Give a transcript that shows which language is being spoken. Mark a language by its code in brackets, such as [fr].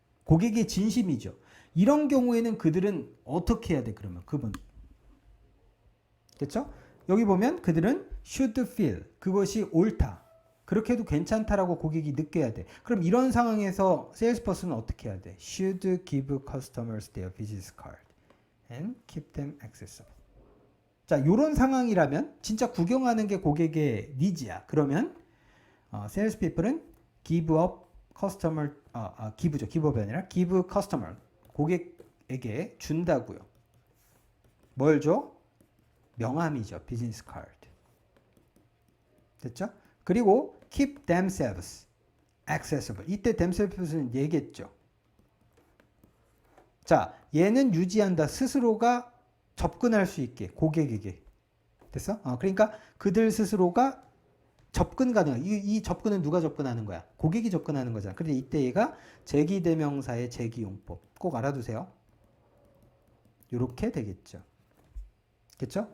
[ko] 고객의 진심이죠. 이런 경우에는 그들은 어떻게 해야 돼? 그러면 그분. 됐죠? 여기 보면 그들은 [en] should feel [ko] 그것이 옳다. 그렇게 해도 괜찮다라고 고객이 느껴야 돼. 그럼 이런 상황에서 세일즈퍼슨은 어떻게 해야 돼? [en] Should give customers their business card and keep them accessible. [ko] 자, 이런 상황이라면 진짜 구경하는 게 고객의 니즈야. 그러면 세일즈 피플은 [en] give up customer give [ko] 죠. [en] give up [ko] 이 아니라 [en] give customer [ko] 고객에게 준다고요. 뭘 줘? 명함이죠. 비즈니스 카드. 됐죠? [en] 그리고 keep themselves accessible. [ko] 이때 themselves는 얘기했죠. 자, 얘는 유지한다. 스스로가 접근할 수 있게 고객에게. 됐어? 그러니까 그들 스스로가 접근 가능. 이 접근은 누가 접근하는 거야? 고객이 접근하는 거잖아. 근데 이때 얘가 제기대명사의 제기용법. 꼭 알아두세요. 이렇게 되겠죠. 그렇죠?